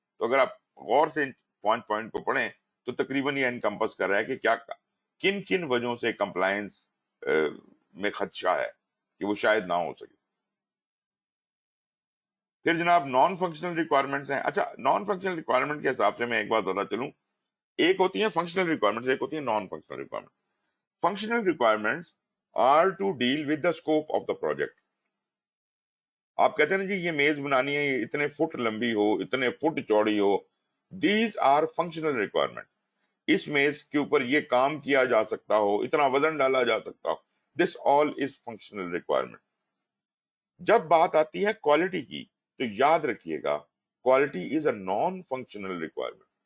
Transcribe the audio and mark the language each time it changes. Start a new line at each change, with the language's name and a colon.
Urdu: تو اگر آپ غور سے پوائنٹ پوائنٹ کو پڑھیں تو تقریباً یہ انکمپس کر رہا ہے کہ کیا کن کن وجہوں سے کمپلائنس میں خدشہ ہے کہ وہ شاید نہ ہو سکے. پھر جناب نان فنکشنل ریکوائرمنٹس ہیں. اچھا, نان فنکشنل ریکوائرمنٹ کے حساب سے میں ایک بات بتا چلوں, ایک ہوتی ہیں فنکشنل ریکوائرمنٹس, ایک ہوتی ہیں non functional requirement.
English: Functional requirements are to deal with the scope of the project.
Urdu: آپ کہتے ہیں نا جی یہ میز بنانی ہے, یہ اتنے فٹ لمبی ہو, اتنے فٹ چوڑی ہو,
English: These are functional requirement.
Urdu: اس میز کے اوپر یہ کام کیا جا سکتا ہو, اتنا وزن ڈالا جا سکتا ہو,
English: This all is functional requirement.
Urdu: جب بات آتی ہے کوالٹی کی تو یاد رکھیے گا
English: Quality is a non functional requirement.